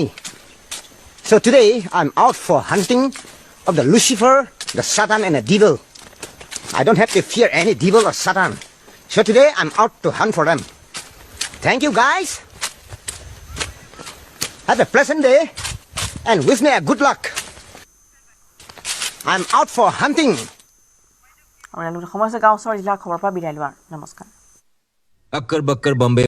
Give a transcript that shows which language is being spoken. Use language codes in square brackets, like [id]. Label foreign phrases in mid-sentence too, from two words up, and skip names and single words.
[en] So today I'm out for hunting of the Lucifer, the Satan and the devil. I don't have to fear any devil or Satan. So today I'm out to hunt for them. Thank you guys. Have a pleasant day and wish me a good luck. I'm out for hunting. [as] আৰু সমস্যা গাঁও ওচৰৰ জিলাৰ খবৰ পৰা বিদায় লোৱাৰ নমস্কাৰ [hi] अक्कर बक्कर बॉम्बे